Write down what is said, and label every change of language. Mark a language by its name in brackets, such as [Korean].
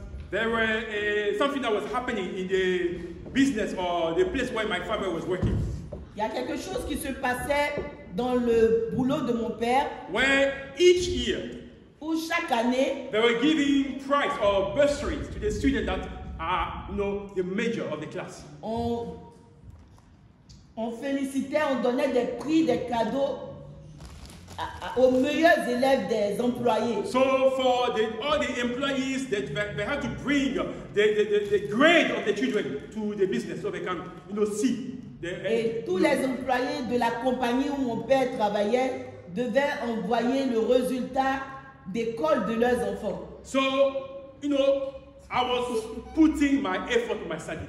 [English] there were something that was happening in the business or the place where my father was working. [French] il y a quelque chose qui se passait dans le boulot de mon père, [English] Where each year [French] où chaque année, [English] they were giving prize or bursaries to the students that are, you know, the major of the class. [French] on félicitait, on donnait des prix, des cadeaux aux meilleurs élèves des employés. [English] So for all the employees, they had to bring the grade of the children to the business so they can, you know, see. [French] Et tous les employés de la compagnie où mon père travaillait devaient envoyer le résultat d'école de leurs enfants. [English] So, you know, I was putting my effort in my study.